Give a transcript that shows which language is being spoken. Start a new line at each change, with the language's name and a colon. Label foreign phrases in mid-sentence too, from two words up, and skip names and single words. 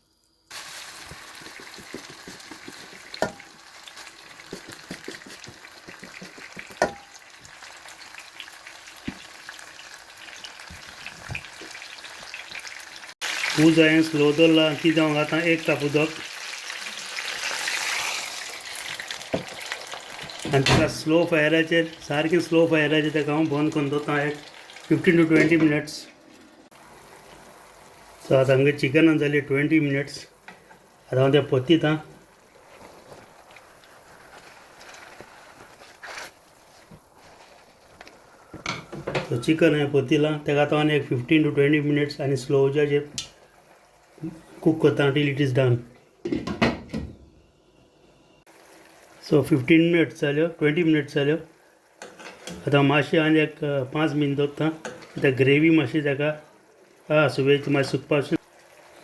Konkani: उज हांवें स्लो दवरला. तितूंत हांव घालता 1 कप उदक आनी ताका स्लो फायराचेर सारकें स्लो फायराचेर ताका हांव बंद करून दवरता एक
English: 15 to 20 minutes.
Konkani: सो आतां आमगे चिकनान जाली 20 minutes. आतां हांव तें परतीतां. सो चिकन हांवें परतिलां. ताका आतां आनी एक
English: 15 to 20 minutes
Konkani: आनी स्लो उजाचेर कूक करता
English: till it is done.
Konkani: सो 15 minutes जाल्यो, 20 minutes जाल्यो. आतां मातशें आनी एक 5 minutes दवरता. आतां ग्रेवी मातशी ताका सुबेज मातशी सुकपाक